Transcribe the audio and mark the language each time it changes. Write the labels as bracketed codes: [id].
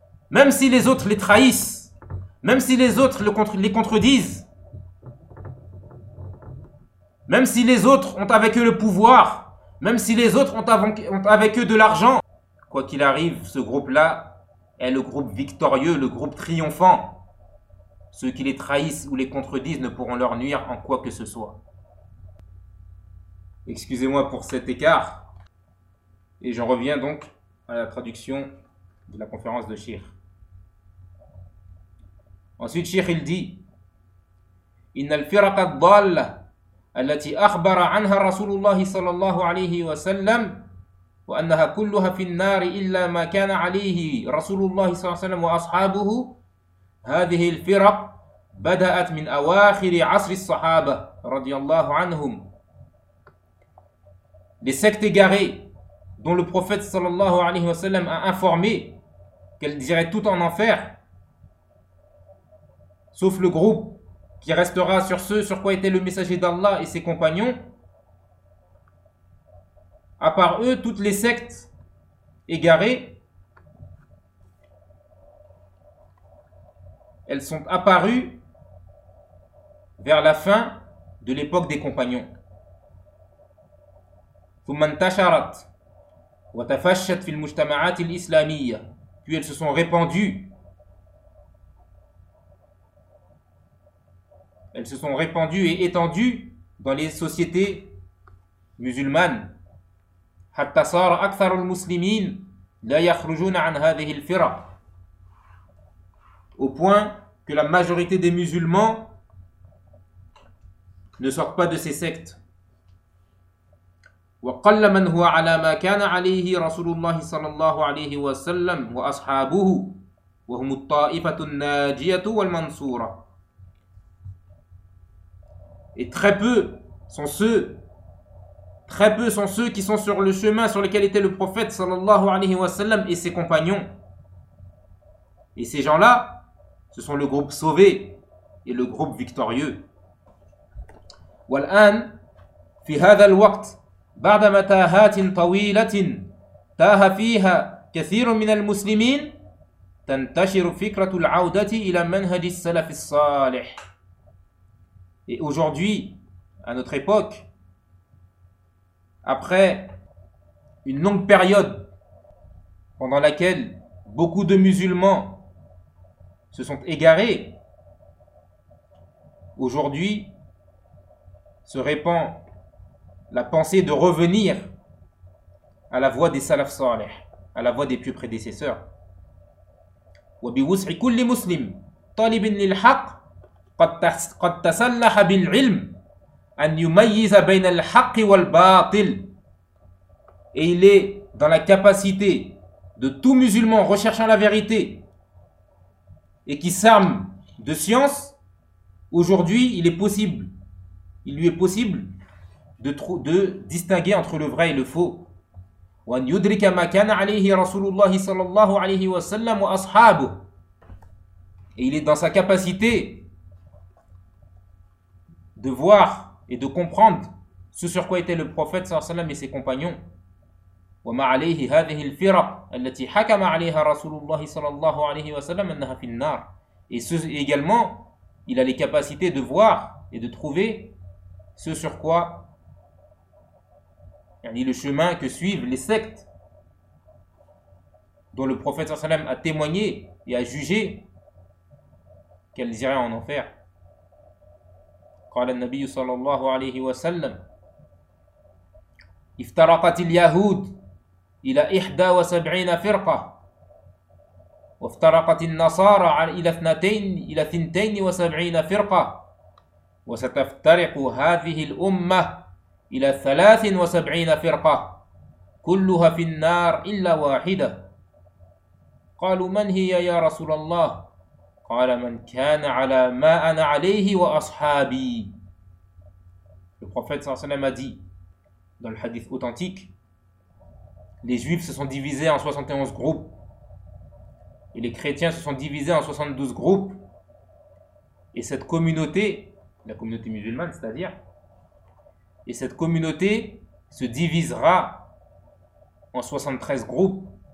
[fr] Même si les autres les trahissent, même si les autres les contredisent, même si les autres ont avec eux le pouvoir, même si les autres ont avec eux de l'argent, quoi qu'il arrive, ce groupe-là est le groupe victorieux, le groupe triomphant. Ceux qui les trahissent ou les contredisent ne pourront leur nuire en quoi que ce soit. Excusez-moi pour cet écart. Et j'en reviens donc à la traduction de la conférence de Shir. Ensuite, Shir, il dit [ar] « Inna al-firaq ad-dalla التي أخبر عنها رسول الله صلى الله عليه وسلم وأنها كلها في النار إلا ما كان عليه رسول الله صلى الله عليه وسلم وأصحابه هذه الفرق بدأت من أواخر عصر الصحابة رضي الله عنهم. [fr] Les sectes égarées dont le prophète [ar] صلى الله عليه وسلم [fr] a informé qu'elles iraient toutes en enfer sauf le groupe qui restera sur ce sur quoi était le messager d'Allah et ses compagnons. À part eux, toutes les sectes égarées, elles sont apparues vers la fin de l'époque des compagnons. [ar] ثُمَّ انْتَشَرَتْ وَتَفَشَّتْ فِي الْمُجْتَمَعَاتِ الْإِسْلَامِيَّةِ. [fr] Puis elles se sont répandues. Elles se sont répandues et étendues dans les sociétés musulmanes. [ar] حتى صار أكثر المسلمين لا يخرجون عن هذه الفرق. [fr] Au point que la majorité des musulmans ne sortent pas de ces sectes. [ar] وقل من هو على ما كان عليه رسول الله صلى الله عليه وسلم وأصحابه وهم الطائفة الناجية والمنصورة. [fr] Et très peu sont ceux qui sont sur le chemin sur lequel était le prophète [ar] sallallahu alayhi wa sallam [fr] et ses compagnons. Et ces gens-là, ce sont le groupe sauvé et le groupe victorieux. [ar] والآن في هذا الوقت بعد متاهات طويلة تاه فيها كثير من المسلمين تنتشر فكرة العودة إلى منهج السلف الصالح. [fr] Et aujourd'hui, à notre époque, après une longue période pendant laquelle beaucoup de musulmans se sont égarés, aujourd'hui se répand la pensée de revenir à la voie des salaf salih, à la voie des pieux prédécesseurs. [ar] وَبِي وُسْعِ كُلِّ مُسْلِمْ طَالِبٍ لِلْحَقِّ قد تسلح بالعلم أن يميز بين الحق والباطل. [fr] Et il est dans la capacité de tout musulman recherchant la vérité et qui s'arme de science, aujourd'hui il lui est possible de distinguer entre le vrai et le faux. [ar] وأن يدرك ما كان عليه رسول الله صلى الله عليه وسلم وأصحابه. [fr] Et il est dans sa capacité de voir et de comprendre ce sur quoi était le prophète sallam et ses compagnons. [ar] وما عليه هذه الفرق التي حكم عليها رسول الله صلى الله عليه وسلم انها في النار. [fr] Et également, il a les capacités de voir et de trouver ce sur quoi, yani le chemin que suivent les sectes dont le prophète sallam a témoigné et a jugé qu'elles iraient en enfer. [ar] Qala an-nabi sallallahu alayhi wa sallam iftaraqat al-yahud ila 71 firqa وافترقت النصارى إلى اثنتين إلى 72 فرقة وستفترق هذه الأمة إلى 73 فرقة كلها في النار إلا واحدة. قالوا من هي يا رسول الله؟ قال من كان على ما أنا عليه وأصحابي. [fr] Le prophète صلى الله عليه وسلم a dit dans le hadith authentique, les juifs se sont divisés en 71 groupes. Et les chrétiens se sont divisés en 72 groupes. Et cette communauté, la communauté musulmane, c'est-à-dire, et cette communauté se divisera en 73 groupes.